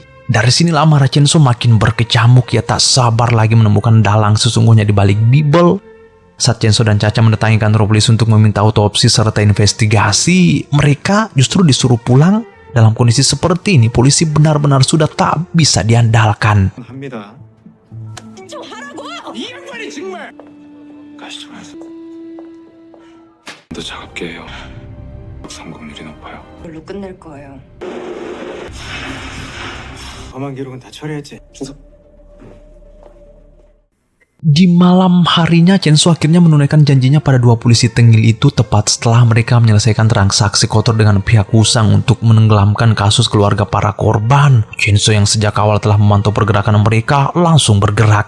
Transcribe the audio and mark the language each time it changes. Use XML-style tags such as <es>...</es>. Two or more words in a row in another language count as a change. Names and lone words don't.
<id>Dari sinilah marah Chenso makin berkecamuk, ia tak sabar lagi menemukan dalang sesungguhnya di balik Bibel. Saat Chenso dan Caca mendatangi kantor polisi untuk meminta autopsi serta investigasi, mereka justru disuruh pulang. Dalam kondisi seperti ini, polisi benar-benar sudah tak bisa diandalkan.</id> <ko>합니다. 좀 하라고! 이 양반이 정말! 가시죠, 가시죠. 더 차갑게 해요. 성공률이 높아요. 뭘로 끝낼 거예요? 범안 기록은 다 처리했지. 준석.</ko> <id>Di malam harinya, Chenso akhirnya menunaikan janjinya pada 2 polisi tengil itu tepat setelah mereka menyelesaikan transaksi kotor dengan pihak Wusang untuk menenggelamkan kasus keluarga para korban. Chenso yang sejak awal telah memantau pergerakan mereka langsung bergerak.</id>